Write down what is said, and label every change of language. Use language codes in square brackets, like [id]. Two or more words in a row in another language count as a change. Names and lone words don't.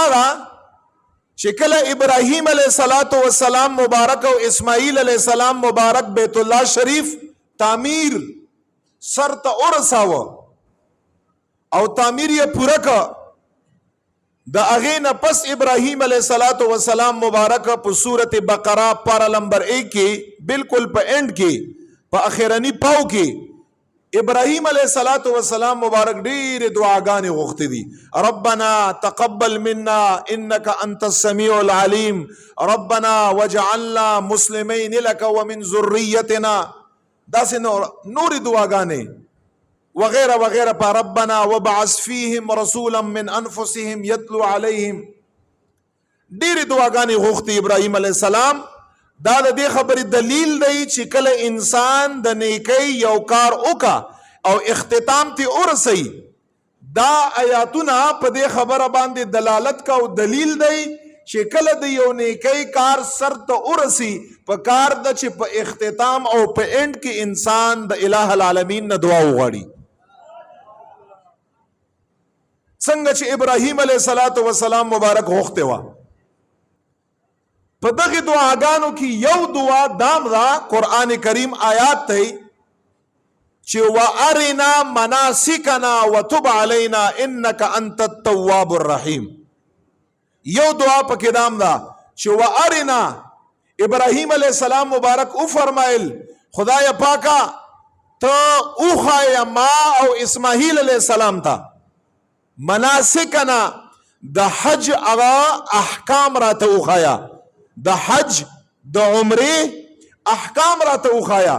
[ps] ده چې کله ابراهیم علیه السلام مبارک او اسماعیل علیه السلام مبارک بیت الله شریف تعمیر سر ته ورساوه او تعمیر یې پوره که، د هغې نه پس ابراهیم علیه السلام مبارک په سورت بقره پارا نمبر 1 کې بالکل په اینڈ کې په اخرنی پاو کې ابراهیم علیه السلام مبارک ډېرې دعاګانې غوښتې دي. [ar] ربنا تقبل منا انك انت السميع العليم ربنا وجعلنا مسلمين لك ومن ذريتنا، [ps] داسې نورې دعاګانې وغیرہ وغیرہ پا [ar] ربنا وبعث فیہم رسولا من انفسهم یتلو علیہم، [ps] ډېرې دعاګانې غوښتې ابراهیم علیه السلام. دا د دې خبرې دلیل دی چې کله انسان د نیکۍ یو کار وکړه او اختتام ته ورسوي، دا آیاتونه په دې خبره باندې دلالت کا او دلیل دی چې کله د یو نیکۍ کار سر ته ورسي په کار ده چې په اختتام او په اینډ کې انسان د [ar] الہ العالمین [ps] نه دعا وغواړي. څنګه چې ابراهیم علیه السلام مبارک غوښتې وه. په دغه دعاګانو کې یو دعا دام دا قرآن کریم آیات دی چې [ar] وارنا مناسکنا وتب علینا انک انت التواب الرحیم. [ps] یو دعا پکې دام دا چې وارنا ابراهیم علیہ السلام مبارک او فرمایل خدای پاکا ته اوخایا ما او اسماعیل علیہ السلام تا مناسکنا د حج اغا احکام را ته اوخایا، د حج د عمره احکام را ته اوخایا.